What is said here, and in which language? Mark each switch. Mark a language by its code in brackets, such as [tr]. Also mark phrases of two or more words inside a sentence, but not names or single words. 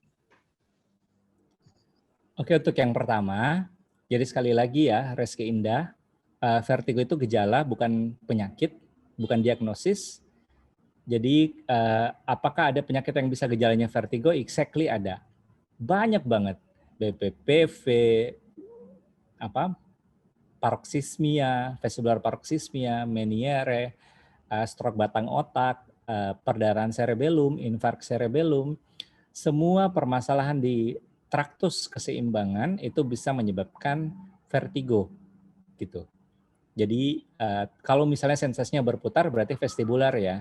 [id] Oke, untuk yang pertama, jadi sekali lagi ya, Reski Indah, vertigo itu gejala bukan penyakit, bukan diagnosis. Jadi apakah ada penyakit yang bisa gejalanya vertigo? Exactly ada. Banyak banget. [en] BPPV, paroxysmia, vestibular paroxysmia, Meniere, [id] stroke batang otak, perdarahan cerebellum, infark cerebellum, semua permasalahan di traktus keseimbangan itu bisa menyebabkan vertigo gitu. Jadi kalau misalnya sensasinya berputar berarti vestibular ya.